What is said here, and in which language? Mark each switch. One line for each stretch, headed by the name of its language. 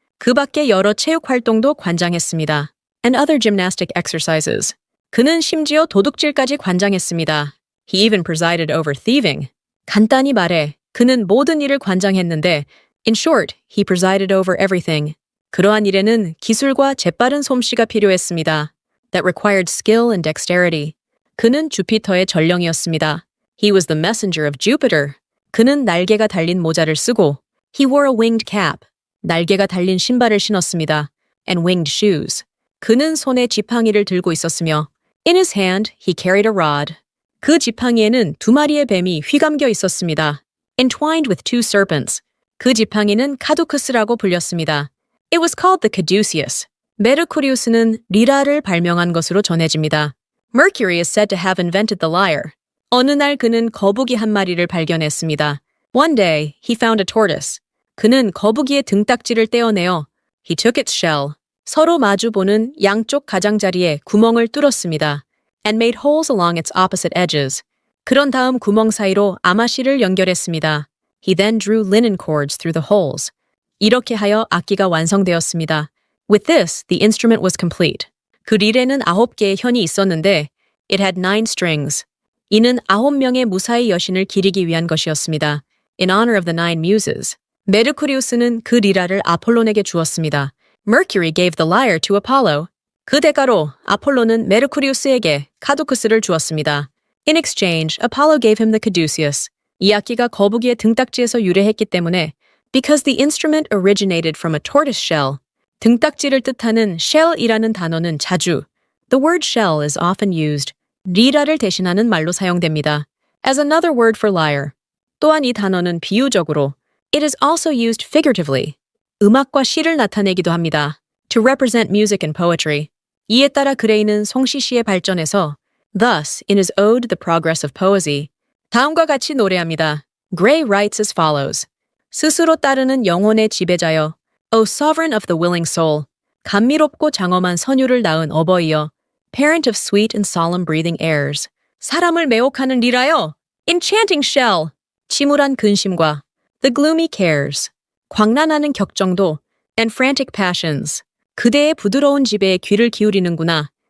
Korean: 그 밖에 여러 체육 활동도 관장했습니다.
English: And other gymnastic exercises.
Korean: 그는 심지어 도둑질까지 관장했습니다.
English: He even presided over thieving.
Korean: 간단히 말해, 그는 모든 일을 관장했는데,
English: in short, he presided over everything.
Korean: 그러한 일에는 기술과 재빠른 솜씨가 필요했습니다.
English: That required skill and dexterity.
Korean: 그는 주피터의 전령이었습니다.
English: He was the messenger of Jupiter.
Korean: 그는 날개가 달린 모자를 쓰고,
English: he wore a winged cap.
Korean: 날개가 달린 신발을 신었습니다.
English: And winged shoes.
Korean: 그는 손에 지팡이를 들고 있었으며,
English: in his hand, he carried a rod.
Korean: 그 지팡이에는 2마리의 뱀이 휘감겨 있었습니다.
English: Entwined with 2 serpents.
Korean: 그 지팡이는 카두쿠스라고 불렸습니다.
English: It was called the caduceus.
Korean: 메르쿠리우스는 리라를 발명한 것으로 전해집니다.
English: Mercury is said to have invented the lyre.
Korean: 어느 날 그는 거북이 한 마리를 발견했습니다.
English: One day, he found a tortoise.
Korean: 그는 거북이의 등딱지를 떼어내어
English: he took its shell.
Korean: 서로 마주보는 양쪽 가장자리에 구멍을 뚫었습니다.
English: And made holes along its opposite edges.
Korean: 그런 다음 구멍 사이로 아마씨를 연결했습니다.
English: He then drew linen cords through the holes.
Korean: 이렇게 하여 악기가 완성되었습니다.
English: With this, the instrument was complete.
Korean: 그 릴에는 9개의 현이 있었는데
English: it had 9 strings.
Korean: 이는 9명의 무사히 여신을 기리기 위한 것이었습니다.
English: In honor of the 9 muses.
Korean: 메르쿠리우스는 그 리라를 아폴론에게 주었습니다.
English: Mercury gave the lyre to Apollo.
Korean: 그 대가로 아폴로는 메르쿠리우스에게 카두쿠스를 주었습니다.
English: In exchange, Apollo gave him the caduceus.
Korean: 이 악기가 거북이의 등딱지에서 유래했기 때문에
English: because the instrument originated from a tortoise shell.
Korean: 등딱지를 뜻하는 shell이라는 단어는 자주
English: the word shell is often used.
Korean: 리라를 대신하는 말로 사용됩니다.
English: As another word for lyre.
Korean: 또한 이 단어는 비유적으로
English: it is also used figuratively.
Korean: 음악과 시를 나타내기도 합니다.
English: To represent music and poetry.
Korean: 이에 따라 그레이는 송시시의 발전에서
English: thus, in his ode The Progress of Poesy,
Korean: 다음과 같이 노래합니다.
English: Gray writes as follows.
Korean: 스스로 따르는 영혼의 지배자여,
English: O sovereign of the willing soul,
Korean: 감미롭고 장엄한 선율을 낳은 어버이여,
English: parent of sweet and solemn breathing airs,
Korean: 사람을 매혹하는 리라여,
English: enchanting shell,
Korean: 침울한 근심과
English: the gloomy cares,
Korean: 광란하는 격정도
English: and frantic passions,
Korean: 그대의 부드러운 지배에 귀를 기울이는구나.